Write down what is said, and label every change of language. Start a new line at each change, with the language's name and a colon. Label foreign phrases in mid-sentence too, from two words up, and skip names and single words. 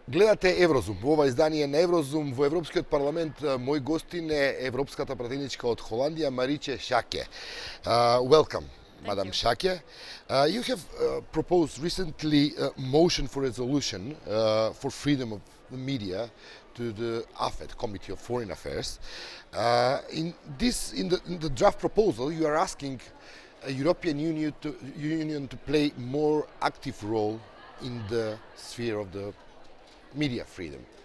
Macedonian: Гледате Еврозум, ова издание на Еврозум во Европскиот парламент. Мој гостин е европската пратеничка од Холандија, Мариче Шаке.
English: Welcome, Madam Шаке. You have proposed recently a motion for resolution for freedom of the media to the AFET, Committee of Foreign Affairs. In the draft proposal, you are asking a European Union to play more active role in the sphere of the media freedom.